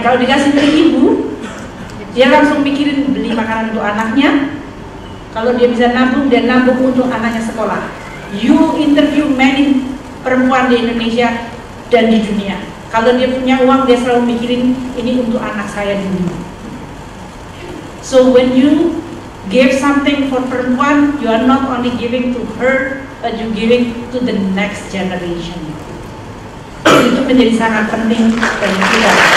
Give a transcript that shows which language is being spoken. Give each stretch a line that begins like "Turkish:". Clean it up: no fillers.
Indonesian: Kalau dikasih ke ibu, dia langsung mikirin beli makanan untuk anaknya. Kalau dia bisa nabung, dia nabung untuk anaknya sekolah.
English: You interview many
Indonesian: perempuan di Indonesia dan di dunia. Kalau dia punya uang, dia selalu mikirin ini untuk anak saya dulu.
English: So when you give something for perempuan, you are not only giving to her, but you giving to the next generation.
Indonesian: Itu menjadi sangat penting bagi kita.